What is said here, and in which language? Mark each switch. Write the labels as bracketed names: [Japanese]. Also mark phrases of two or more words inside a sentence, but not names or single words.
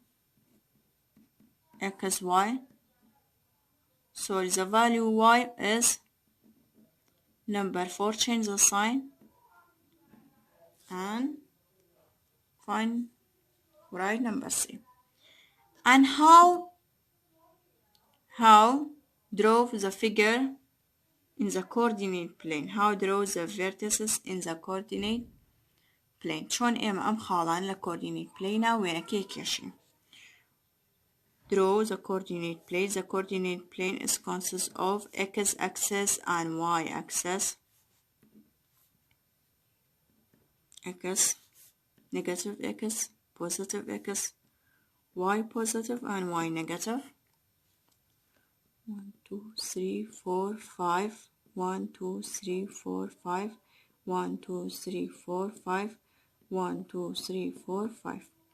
[English] xy so the value y is number 4 change the sign and find right number c and how draw the figure in the coordinate plane how draw the vertices in the coordinate plane [Central Kurdish] چۆن ئێمە ئەم خاڵان لە [English] coordinate plane [Central Kurdish] وێنەکەی کێشین [English] draw the coordinate plane the coordinate plane is consists of x axis and y axis x negative x positive x y positive and y negative 1 2 3 4 5 1 2 3 4 5 1 2 3 4 5 1 2 3 4 5